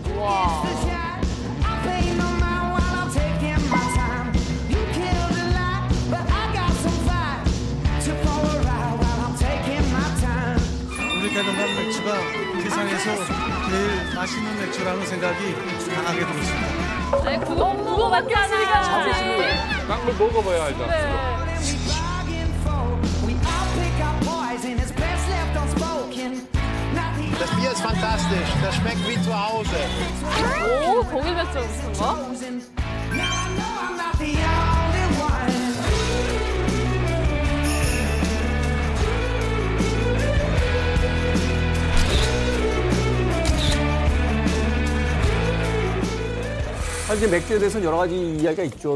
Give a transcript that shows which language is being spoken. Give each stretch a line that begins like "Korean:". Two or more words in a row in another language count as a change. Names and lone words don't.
Korean: 우리 대동강 맥주가 세상에서 제일 맛있는 맥주라는 생각이 강하게 들었습니다. 아니, 그거 맡겼으니까. 깡을 먹어봐야 알잖아.
German: Das Bier ist fantastisch. Das schmeckt wie zu Hause.
Korean: 오, 독일 맥주 무슨 거? 사실 이제 맥주에 대해서는 여러 가지 이야기가 있죠.